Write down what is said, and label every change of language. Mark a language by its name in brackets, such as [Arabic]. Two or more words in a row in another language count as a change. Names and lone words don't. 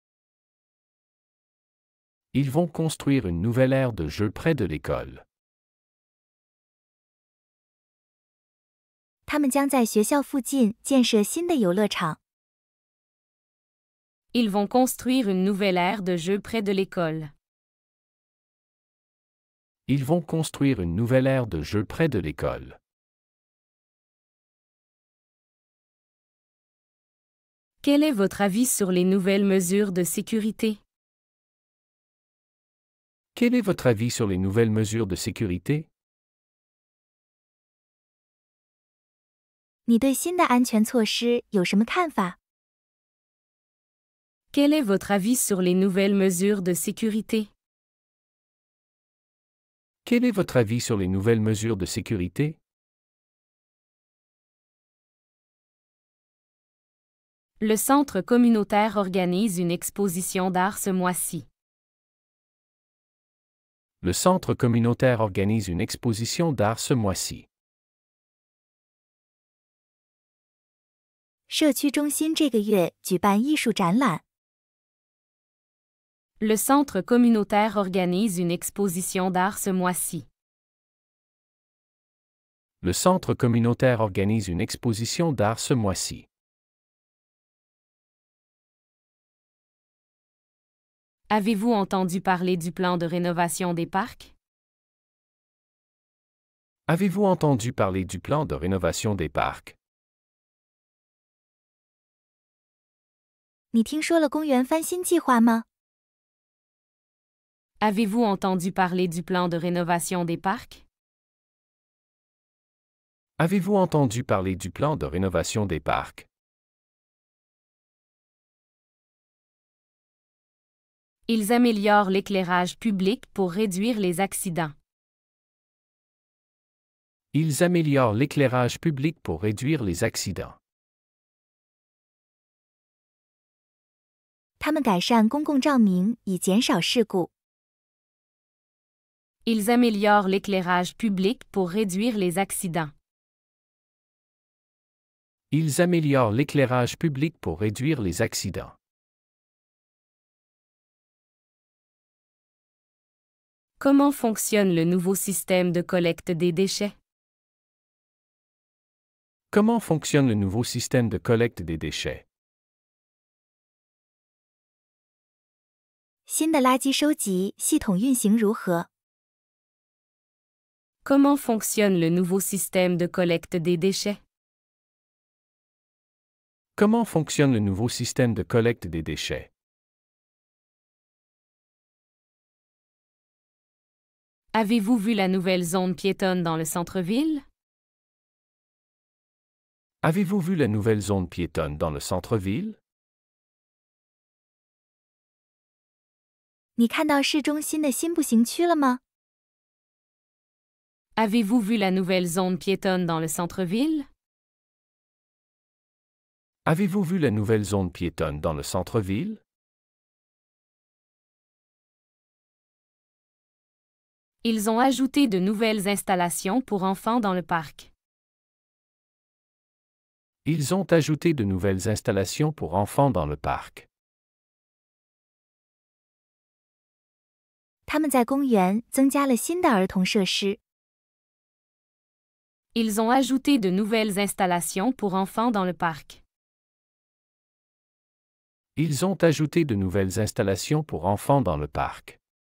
[French] Ils vont construire une nouvelle aire de jeu près de l'école. [Chinese] 他们将在学校附近建设新的游乐场。 [French] Ils vont construire une nouvelle aire de jeu près de l'école. Ils vont construire une nouvelle aire de jeu près de l'école. Quel est votre avis sur les nouvelles mesures de sécurité? Quel est votre avis sur les nouvelles mesures de sécurité? [Chinese] 你对新的安全措施有什么看法？ [French] Quel est votre avis sur les nouvelles mesures de sécurité? Quel est votre avis sur les nouvelles mesures de sécurité? Le centre communautaire organise une exposition d'art ce mois-ci. Le centre communautaire organise une exposition d'art ce mois-ci. [Chinese] 社区中心这个月举办艺术展览。 [French] Le centre communautaire organise une exposition d'art ce mois-ci. Le centre communautaire organise une exposition d'art ce mois-ci. Avez-vous entendu parler du plan de rénovation des parcs? Avez-vous entendu parler du plan de rénovation des parcs? [Chinese] 你听说了公园翻新计划吗？ [French] Avez-vous entendu parler du plan de rénovation des parcs? Avez-vous entendu parler du plan de rénovation des parcs? Ils améliorent l'éclairage public pour réduire les accidents. Ils améliorent l'éclairage public pour réduire les accidents. [Chinese] 他们改善公共照明以减少事故。 [French] Ils améliorent l'éclairage public pour réduire les accidents. Ils améliorent l'éclairage public pour réduire les accidents. Comment fonctionne le nouveau système de collecte des déchets? Comment fonctionne le nouveau système de collecte des déchets? [Chinese] 新的垃圾收集系统运行如何？ [French] Comment fonctionne le nouveau système de collecte des déchets? Comment fonctionne le nouveau système de collecte des déchets? Avez-vous vu la nouvelle zone piétonne dans le centre-ville? Avez-vous vu la nouvelle zone piétonne dans le centre-ville? [Chinese] 你看到市中心的新步行区了吗？ [French] Avez-vous vu la nouvelle zone piétonne dans le centre-ville? Avez-vous vu la nouvelle zone piétonne dans le centre-ville? Ils ont ajouté de nouvelles installations pour enfants dans le parc. Ils ont ajouté de nouvelles installations pour enfants dans le parc. [Chinese] 他们在公园增加了新的儿童设施。 [French] Ils ont ajouté de nouvelles installations pour enfants dans le parc. Ils ont ajouté de nouvelles installations pour enfants dans le parc.